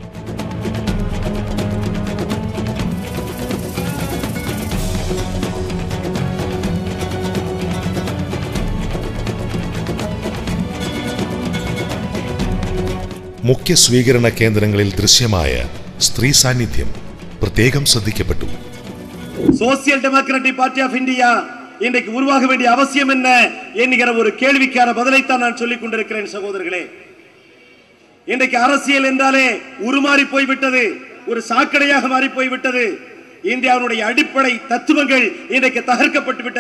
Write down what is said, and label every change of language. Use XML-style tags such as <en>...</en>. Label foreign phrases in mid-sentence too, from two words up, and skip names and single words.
<ml>മുഖ്യ സ്വീകരണ കേന്ദ്രങ്ങളിൽ ദൃശ്യമായ സ്ത്രീ സാന്നിധ്യം പ്രത്യേകം ശ്രദ്ധിക്കപ്പെട്ടു.</ml> <ta>சோசியல் டெமோக்ராட்டிக் பார்ட்டி ஆஃப் இந்தியா இன்றைக்கு உருவாக வேண்டிய அவசியம் என்ன என்கிற ஒரு கேள்விக்கான பதிலைத்தான் நான் சொல்லிக் கொண்டிருக்கிறேன் சகோதரர்களே. இன்றைக்கு அரசியல் என்றாலே உருமாறி போய்விட்டது, ஒரு சாக்கடையாக மாறி போய்விட்டது. இந்தியாவுடைய அடிப்படை தத்துவங்கள் இன்றைக்கு தகர்க்கப்பட்டு விட்டன.</ta>